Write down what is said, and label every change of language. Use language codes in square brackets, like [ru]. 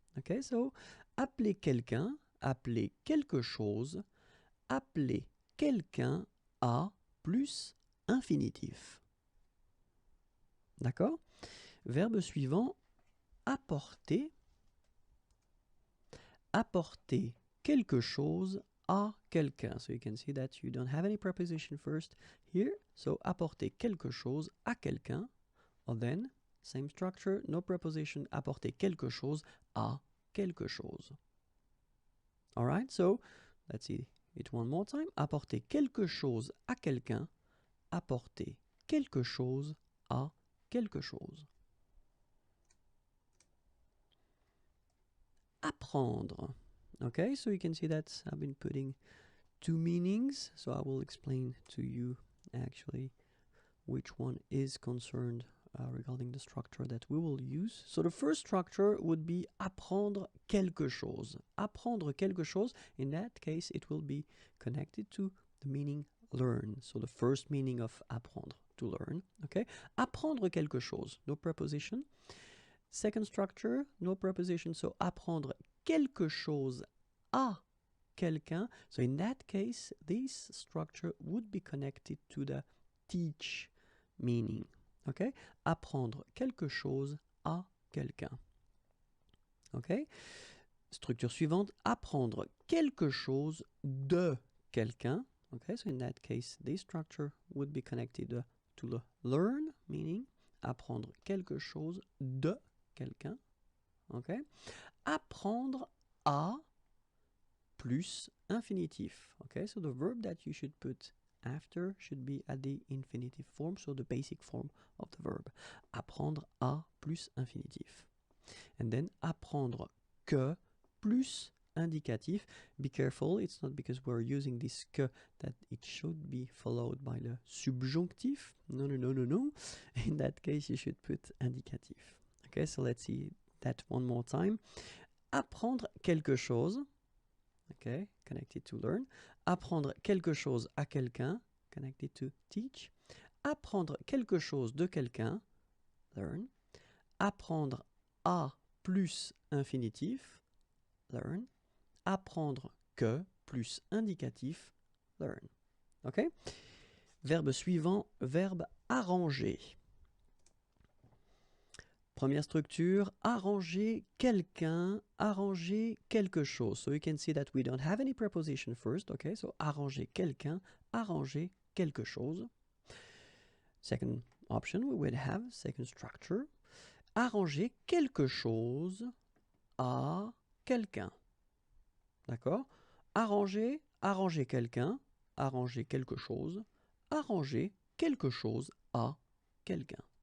[fr] Okay, so appeler quelqu'un, appeler quelque chose, appeler quelqu'un à plus infinitif. D'accord? Verbe suivant, apporter. Apporter quelque chose à quelqu'un. [en] So you can see that you don't have any preposition first here. [fr] So apporter quelque chose à quelqu'un. [en] Or then, same structure, no preposition, [fr] apporter quelque chose à quelque chose. [en] Alright, so let's see it one more time. [fr] Apporter quelque chose à quelqu'un. Apporter quelque chose à quelque chose. Apprendre. [en] Okay, so you can see that I've been putting two meanings, so I will explain to you actually which one is concerned regarding the structure that we will use. So the first structure would be [fr] apprendre quelque chose. Apprendre quelque chose, [en] in that case it will be connected to the meaning learn. So the first meaning of apprendre, to learn. Okay, [fr] apprendre quelque chose, [en] no preposition. Second structure, no preposition, so [fr] apprendre quelque chose à quelqu'un. [en] So in that case, this structure would be connected to the teach meaning. [fr] Okay, apprendre quelque chose à quelqu'un. Okay, structure suivante, apprendre quelque chose de quelqu'un. [en] Okay, so in that case, this structure would be connected to the learn meaning. [fr] Apprendre quelque chose de quelqu'un. Okay, apprendre à plus infinitif. [en] Okay, so the verb that you should put after should be at the infinitive form, so the basic form of the verb. [fr] Apprendre à plus infinitif. [en] And then [fr] apprendre que plus indicatif. [en] Be careful, it's not because we're using this que that it should be followed by the subjunctif. No, no, no, no, no. In that case, you should put indicatif. Okay, so let's see that one more time. [fr] Apprendre quelque chose. [en] Okay, connected to learn. [fr] Apprendre quelque chose à quelqu'un, [en] connected to teach. [fr] Apprendre quelque chose de quelqu'un, learn. Apprendre à plus infinitif, learn. Apprendre que plus indicatif, learn. Okay? Verbe suivant, verbe arranger. Première structure, arranger quelqu'un, arranger quelque chose. [en] So you can see that we don't have any preposition first, okay? [fr] So arranger quelqu'un, arranger quelque chose. [en] Second option, we would have, second structure, [fr] arranger quelque chose à quelqu'un. [en] D'accord? [fr] Arranger, arranger quelqu'un, arranger quelque chose, arranger quelque chose à quelqu'un.